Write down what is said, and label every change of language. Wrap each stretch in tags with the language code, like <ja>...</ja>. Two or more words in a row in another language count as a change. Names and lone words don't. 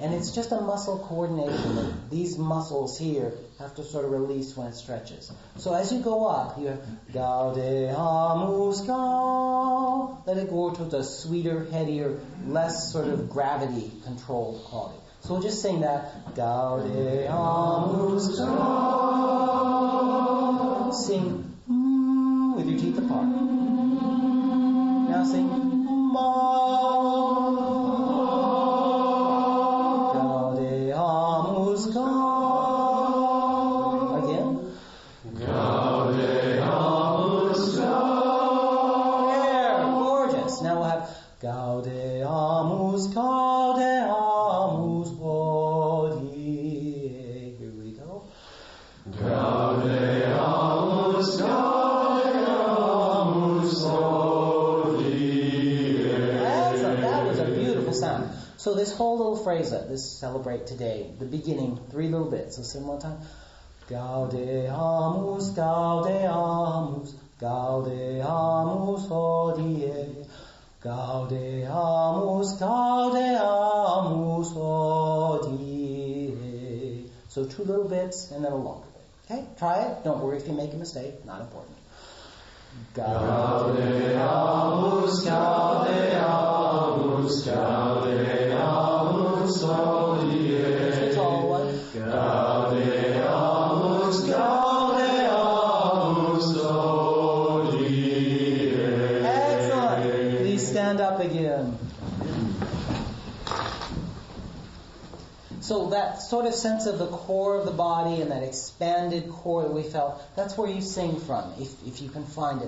<en>And it's just a muscle coordination. That these muscles here have to sort of release when it stretches. So as you go up, you have</en> <la>Gaude amus, Gaude.</la> <en>Let it go to the sweeter, headier, less sort of gravity-controlled quality. So we'll just sing that.</en> <la>Gaude amus, Gaude.</la> <en>Sing with your teeth apart. Now sing ma.</en> <la>Gaude amus, Gaude.</la> <en>Again.</en> <la>Gaude amus, Gaude.</la> <en>There, gorgeous. Now we'll have</en> <la>Gaude amus, Gaude amus hodie.</la> <en>Here we go.</en> <la>Gaude amus, Gaude amus hodie.</la> <en>Excellent. That was a beautiful sound. So this whole little phrase, this celebrate today, the beginning, 3 little bits. So sing one time.</en> <la>Gaude amus, Gaude amus, Gaude amus hodie. Gaude amus, Gaude amus hodie.</la> <en>So 2 little bits and then a longer bit. Okay, try it. Don't worry if you make a mistake. Not important.</en> <la>Gaude amus, Gaude amus, Gaude amus hodie.</la> <en>Switch all one.</en> <la>Gaude amus, Gaude amus hodie.</la> <en>Excellent. Please stand up again. So that sort of sense of the core of the body and that expanded core that we felt, that's where you sing from, if you can find it.</en>